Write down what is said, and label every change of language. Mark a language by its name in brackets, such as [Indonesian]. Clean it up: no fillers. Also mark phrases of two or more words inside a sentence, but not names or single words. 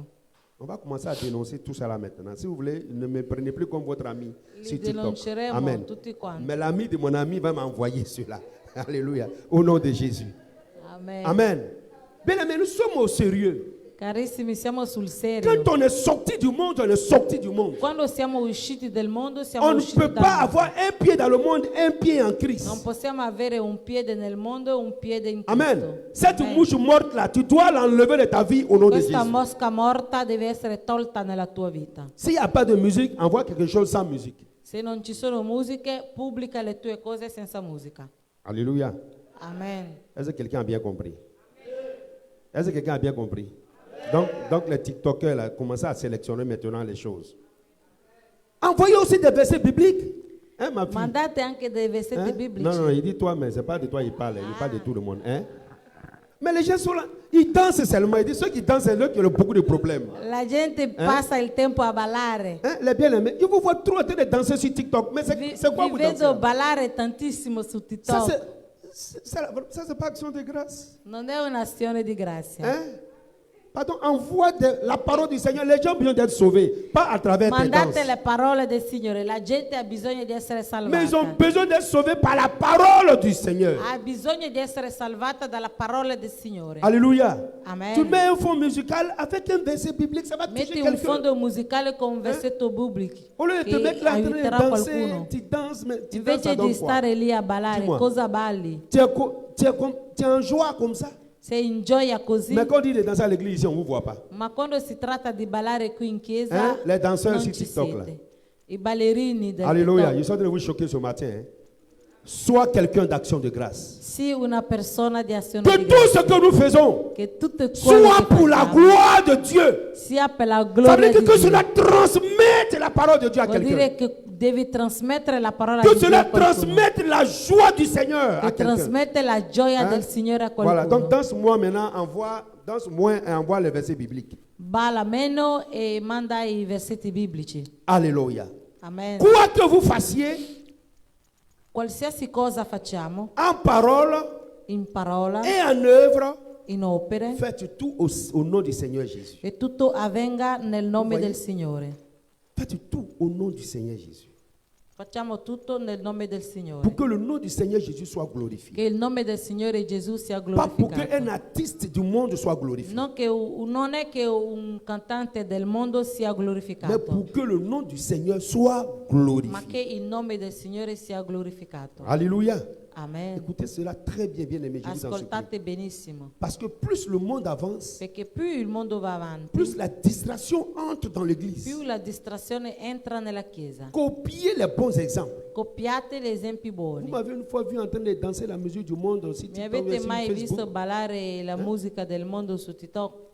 [French] On va commencer à dénoncer tout ça là maintenant. Si vous voulez, ne me prenez plus comme votre ami sur TikTok. [Italian] denonceremo Amen. tutti quanti. [French] Mais l'ami de mon ami va m'envoyer cela. Alléluia. Au nom de Jésus. Amen. Amen. Bien aimé, nous sommes au sérieux. [Italian] Carissimi, siamo sul serio. [French] Quand on est sorti du monde, on est sorti du monde. [Italian] Quando siamo usciti del mondo, siamo [French] On ne [Italian] usciti [French] peut [Italian] dal [French] pas [Italian] mondo. [French] avoir un pied dans le monde, un pied en Christ. [Italian] Non possiamo avere un piede nel mondo e un piede in Cristo. [French] Amen. Cette [Italian] Amen. [French] mouche morte là, tu dois l'enlever de ta vie au nom de [Italian] Questa [French] Jésus. [Italian] mosca morta deve essere tolta nella tua vita. [French] S'il n'y a pas de musique, envoie quelque chose sans musique. [Italian] Se non ci sono musiche, pubblica le tue cose senza musica. [French] Alléluia. Amen. Est-ce que quelqu'un a bien compris? Est-ce que quelqu'un a bien compris? Donc les TikTokers là, commencent à sélectionner maintenant les choses. Envoyez aussi des versets bibliques. Hein, ma fille? [Italian] Mandate anche dei versetti [French] Hein? [Italian] biblici. [French] Non, non, il dit toi, mais ce n'est pas de toi il parle. Il parle de tout le monde. Hein? Mais les gens sont là. Ils dansent seulement. Il dit ceux qui dansent, c'est eux qui ont beaucoup de problèmes. [Italian] La gente passa il tempo a ballare. [French] Hein? Les bien-aimés, je vous vois trop en train de danser sur TikTok. Mais c'est quoi [Italian] Vi [French] vous dansez? [Italian] vedo ballare tantissimo su [French] Ça, [Italian] TikTok. [French] c'est pas action de grâce. [Italian] Non è un'azione di grazia. [French] Hein? Pardon, envoie la parole du Seigneur. Les gens ont besoin d'être sauvés, pas à travers tes danses. [Italian] Mandate le parole del Signore. La gente ha bisogno di essere [French] Mais ils ont [Italian] salvata. [French] besoin d'être sauvés par la parole du Seigneur. [Italian] Ha bisogno di essere salvata dalla parola del Signore. [French] Alléluia. Amen. Tu mets un fond musical avec un verset biblique, ça va toucher [Italian] Metti un [French] quelqu'un. [Italian] fondo musicale con un versetto biblico [French] Au lieu de te [Italian] che [French] mettre là en train de [Italian] aiuterà [French] danser, [Italian] qualcuno. [French] tu danses, mais tu danses, [Italian] Invece [French] ça [Italian] di [French] donne quoi? [Italian] stare lì a ballare, [French] Dis-moi. [Italian] cosa balli? [French] Tu es en joie comme ça. [Italian] Sei in gioia così, [French] Mais quand on dit de danser à l'église ici, on ne vous voit pas. [Italian] ma quando si tratta di ballare qui in chiesa, [French] Les danseurs [Italian] non [French] sur [Italian] ci [French] TikTok là. [Italian] siete. I ballerini del [French] Alléluia. [Italian] TikTok. [French] Je suis en train de vous choquer ce matin. Hein. Sois quelqu'un d'action de grâce. [Italian] Sii una persona di azione [French] Que [Italian] di [French] tout ce [Italian] grazia. [French] que nous faisons [Italian] Che tutto quello [French] soit [Italian] che [French] pour la [Italian] facciamo [French] gloire de Dieu. [Italian] sia per la [French] Ça veut [Italian] gloria [French] dire [Italian] di [French] que [Italian] Dio. [French] cela transmette la parole de Dieu à [Italian] Vuol [French] quelqu'un. [Italian] dire che devi trasmettere la parola [French] Que [Italian] di Dio [French] cela [Italian] a qualcuno. [French] transmette la joie du Seigneur à [Italian] Che [French] quelqu'un. [Italian] trasmette la gioia [French] Hein? [Italian] del Signore a [French] Voilà, [Italian] qualcuno. [French] donc danse-moi maintenant, danse-moi et envoie les versets bibliques. [Italian] Balla meno e manda i versetti biblici. [French] Alléluia. Amen. Quoi que vous fassiez, [Italian] Qualsiasi cosa facciamo, [French] en parole [Italian] in parola, [French] et en œuvre, [Italian] in opere, [French] faites tout au nom du Seigneur Jésus. [Italian] che tutto avvenga nel nome Voi- del Signore. [French] Faites tout au nom du Seigneur Jésus. [Italian] Facciamo tutto nel nome del Signore. [French] Pour que le nom du Seigneur Jésus soit glorifié. [Italian] Che il nome del Signore Gesù sia [French] Pas pour qu'un [Italian] glorificato. [French] artiste du monde soit glorifié. [Italian] Non è che un cantante del mondo sia [French] Mais [Italian] glorificato, [French] pour que le nom du Seigneur soit [Italian] ma [French] glorifié. [Italian] che il nome del Signore sia glorificato. [French] Alléluia. Amen. Écoutez cela très bien, bien aimé. Je vous en supplie. [Italian] Ascoltate benissimo, [French] Parce que plus le monde avance, [Italian] perché più il mondo va avanti, [French] plus la distraction entre dans l'église. [Italian] più la distrazione entra nella Chiesa. [French] Copiez les bons exemples. [Italian] Copiate gli esempi [French] Vous [Italian] buoni. [French] m'avez une fois vu en train de danser la musique du monde aussi, [Italian] Mi TikTok, avete [French] sur [Italian] mai visto Facebook. ballare la musica del mondo su TikTok?